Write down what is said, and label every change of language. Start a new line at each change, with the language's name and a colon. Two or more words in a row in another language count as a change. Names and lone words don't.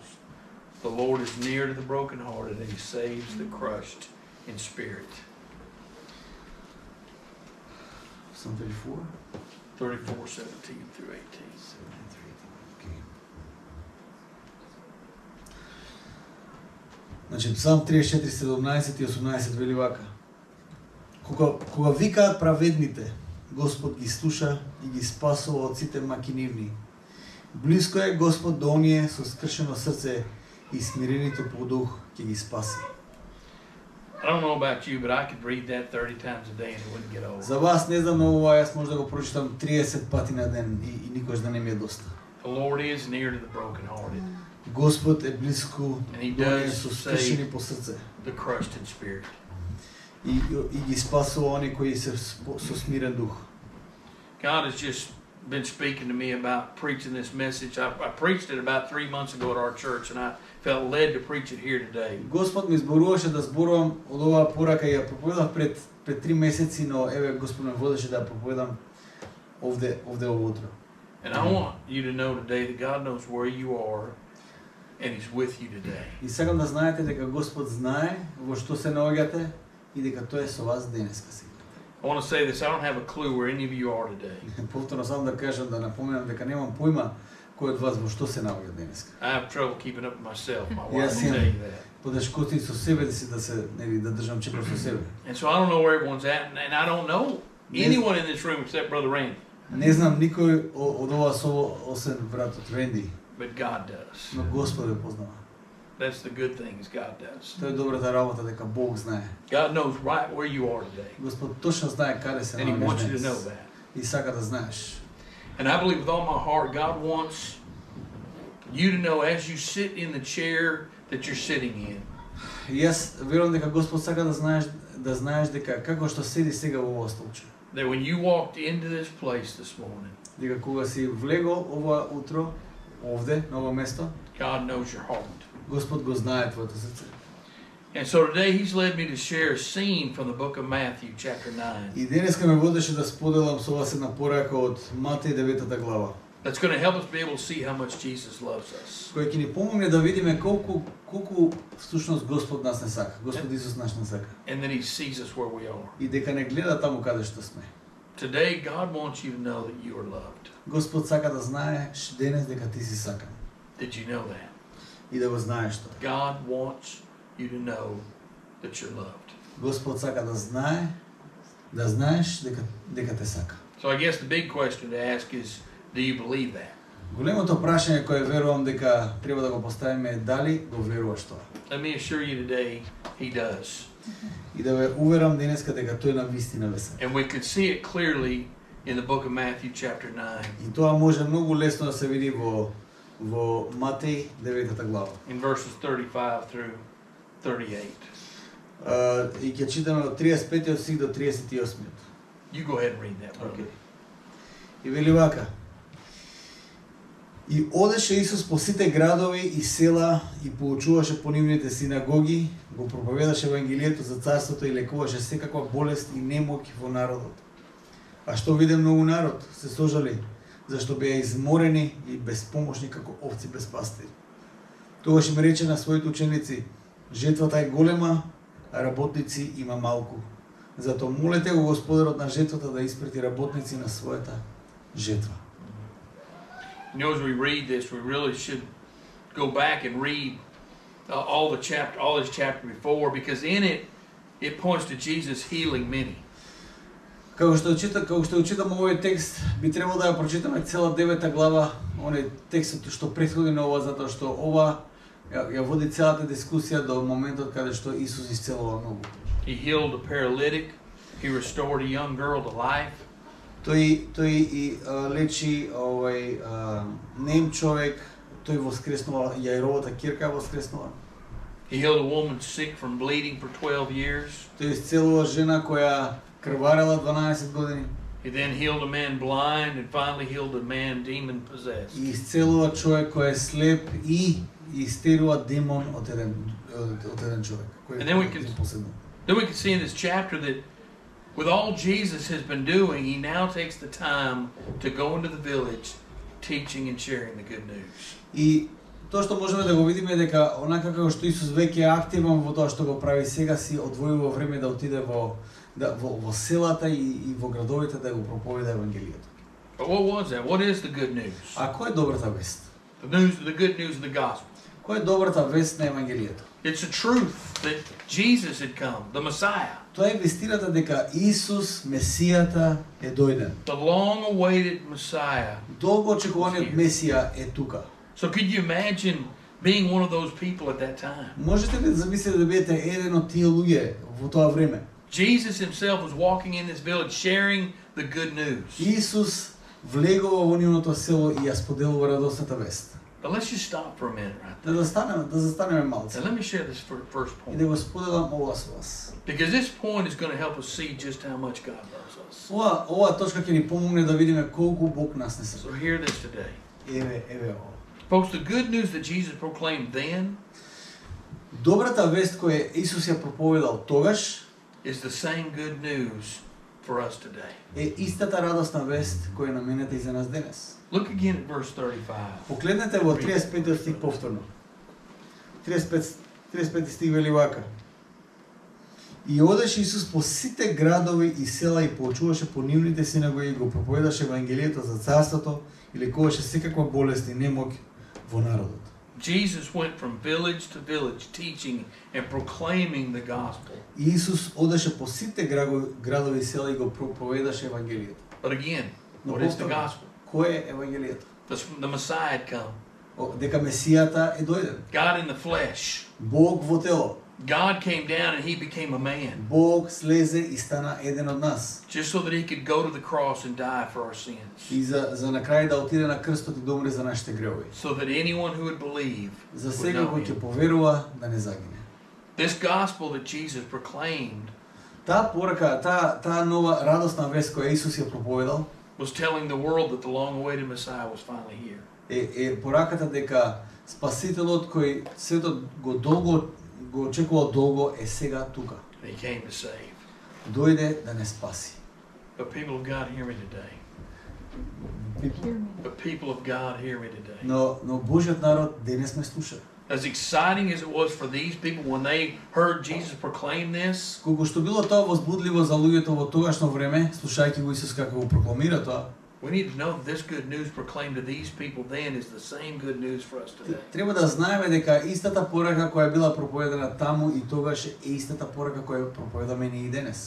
English: The Lord is near to the brokenhearted and He saves the crushed in spirit. Psalm 34? 34, 17 through 18.
Macedonian: Значи, Псалм 34, 17 и 18 вели вака. Кога викаат праведните, Господ ги слуша и ги спасува од сите макинивни. Близко е Господ до оние со скршено срце и смирените по дух ќе ги спаси.
English: I don't know about you, but I could read that 30 times a day and it wouldn't get old.
Macedonian: За вас не знам, но ова јас може да го прочитам 30 пати на ден и никош да не ми е доста.
English: The Lord is near to the brokenhearted,
Macedonian: Господ е близко
English: and He
Macedonian: до оние
English: does
Macedonian: со
English: save
Macedonian: скршени по срце
English: the crushed in spirit.
Macedonian: и ги спасува оние кои се со смирен дух.
English: God has just been speaking to me about preaching this message. I preached it about 3 months ago at our church, and I felt led to preach it here today.
Macedonian: Господ ми зборуваше да зборувам од оваа порака и ја проповедав пред 3 месеци, но еве Господ ме водеше да ја проповедам овде ово утро.
English: And I want you to know today that God knows where you are, and He's with you today.
Macedonian: И сакам да знаете дека Господ знае во што се наоѓате и дека тој е со вас денеска сега.
English: I want to say this, I don't have a clue where any of you are today.
Macedonian: Повторно сам да кажам, да напоменам дека немам појма кој од вас во што се наоѓа денеска.
English: I have trouble keeping up with myself. My wife Yes, will tell yeah. you that.
Macedonian: Потешкоти со себе да си да се нели да држам чекор со себе.
English: And so I don't know where everyone's at, and I don't know anyone in this room except Brother Randy,
Macedonian: Не знам никој од ова со осен братот Ренди,
English: but God does.
Macedonian: но Господ ве познава.
English: That's the good thing, is God does.
Macedonian: Тоа е добрата работа дека Бог знае.
English: God knows right where you are today,
Macedonian: Господ точно знае каде се
English: and He wants you to
Macedonian: наоѓаш
English: know
Macedonian: денес.
English: that.
Macedonian: И сака да знаеш.
English: And I believe with all my heart, God wants you to know as you sit in the chair that you're sitting in,
Macedonian: И јас верувам дека Господ сака да знаеш дека како што седи сега во овој столче.
English: that when you walked into this place this morning,
Macedonian: Дека кога си влегол ова утро овде на ова место,
English: God knows your heart.
Macedonian: Господ го знае твоето срце.
English: And so today He's led me to share a scene from the book of Matthew, chapter 9.
Macedonian: И денеска ме водеше да споделам со вас една порака од Матеј 9 глава,
English: That's going to help us be able to see how much Jesus loves us.
Macedonian: кој ќе ни помогне да видиме колку всушност Господ нас не сака. Господ Исус нас не сака.
English: And that He sees us where we are.
Macedonian: И дека не гледа таму каде што сме.
English: Today, God wants you to know that you are loved.
Macedonian: Господ сака да знаеш денес дека ти си сакан.
English: Did you know that?
Macedonian: И да го знаеш тоа.
English: God wants you to know that you're loved.
Macedonian: Господ сака да знаеш дека те сака.
English: So I guess the big question to ask is, do you believe that?
Macedonian: Големото прашање кое верувам дека треба да го поставиме е дали го веруваш тоа.
English: Let me assure you today, He does.
Macedonian: И да ве уверам денеска дека тој на вистина ве сака.
English: And we can see it clearly in the book of Matthew, chapter 9,
Macedonian: И тоа може многу лесно да се види во Матеј 9 глава.
English: in verses 35 through 38.
Macedonian: И ќе читаме од 35 стих до 38.
English: You go ahead and read that, brother.
Macedonian: И вели вака: И одеше Исус по сите градови и села и поучуваше по нивните синагоги, го проповедаше Евангелието за царството и лекуваше секаква болест и немоќ во народот. А што виде многу народ, се сожали, зашто беа изморени и безпомошни како овци без пастири. Тогаш им рече на своите ученици: жетвата е голема, а работници има малку. Затоа молете го Господарот на жетвата да испрати работници на својата жетва.
English: You know, as we read this, we really should go back and read all this chapter before, because in it points to Jesus healing many.
Macedonian: Како што читам овој текст, би требало да ја прочитаме цела 9 глава, оној текстот што претходи на ова, затоа што ова ја води целата дискусија до моментот каде што Исус исцелува многу.
English: He healed a paralytic. He restored a young girl to life.
Macedonian: Тој и лечи нем човек, тој воскреснува јајровата кирка воскреснува.
English: He healed a woman sick from bleeding for 12 years.
Macedonian: Тој исцелува жена која крварела 12 години.
English: He then healed a man blind and finally healed a man demon possessed.
Macedonian: И исцелува човек кој е слеп и истерува демон од еден човек кој е поседнал.
English: Then we can see in this chapter that with all Jesus has been doing, He now takes the time to go into the village teaching and sharing the good news.
Macedonian: И тоа што можеме да го видиме дека онака како што Исус веќе е активен во тоа што го прави сега, си одвојува време да отиде во селата и во градовите да го проповеда евангелието.
English: But what was that? What is the good news?
Macedonian: А кој е добрата вест?
English: The good news of the gospel.
Macedonian: Кој е добрата вест на евангелието?
English: It's the truth that Jesus had come, the Messiah.
Macedonian: Тоа е вестината дека Исус, Месијата, е дојден.
English: The long-awaited Messiah.
Macedonian: Долго очекуваниот Месија е тука.
English: So could you imagine being one of those people at that time.
Macedonian: Можете ли да замислите да бидете еден од тие луѓе во тоа време?
English: Jesus himself was walking in this village sharing the good news.
Macedonian: Исус влегува во нивното село и ја споделува радосната вест.
English: But let's just stop for a minute right
Macedonian: Да застанеме малце.
English: there. And let me share this first
Macedonian: И
English: point.
Macedonian: да го споделам ова со вас.
English: Because this point is going to help us see just how much God loves us.
Macedonian: Ова точка ќе ни помогне да видиме колку Бог нас не
English: So
Macedonian: сакува.
English: hear this today.
Macedonian: Еве ова.
English: Folks, the good news that Jesus proclaimed then
Macedonian: Добрата вест која Исус ја проповедал тогаш
English: is the same good news for us today.
Macedonian: е истата радосна вест која наменета и за нас денес.
English: Look again at verse 35.
Macedonian: Погледнете во 35 стих повторно. 35 стих вели вака. И одеше Исус по сите градови и села и поучуваше по нивните синагоги и го проповедаше Евангелието за царството и лекуваше секаква болест и немоќ во народот.
English: Jesus went from village to village teaching and proclaiming the gospel.
Macedonian: И Исус одеше по сите градови и села и го проповедаше Евангелието.
English: But again,
Macedonian: Но
English: what is the
Macedonian: повторно,
English: gospel?
Macedonian: кој е Евангелието?
English: The Messiah had come.
Macedonian: Дека Месијата е дојден.
English: God in the flesh.
Macedonian: Бог во тело.
English: God came down and he became a man.
Macedonian: Бог слезе и стана еден од нас.
English: Just so that he could go to the cross and die for our sins.
Macedonian: И за на крај да отиде на крстот и да умре за нашите гревови.
English: So that anyone who would believe
Macedonian: За
English: would
Macedonian: секој
English: know
Macedonian: кој ќе
English: him.
Macedonian: поверува да не загине.
English: This gospel that Jesus proclaimed
Macedonian: Таа порака, таа нова радосна вест која Исус ја проповедал
English: was telling the world that the long-awaited Messiah was finally here.
Macedonian: е пораката дека Спасителот кој светот го очекувал долго е сега тука.
English: And he came to save.
Macedonian: Дојде да не спаси.
English: But people of God, hear me today. But people of God, hear me today.
Macedonian: Но Божјиот народ денес ме слуша.
English: As exciting as it was for these people when they heard Jesus proclaim this,
Macedonian: Колку што било тоа возбудливо за луѓето во тогашно време, слушајќи го Исус како го прокламира тоа,
English: we need to know that this good news proclaimed to these people then is the same good news for us today.
Macedonian: треба да знаеме дека истата порака која била проповедана таму и тогаш е истата порака која проповедаме ние и денес.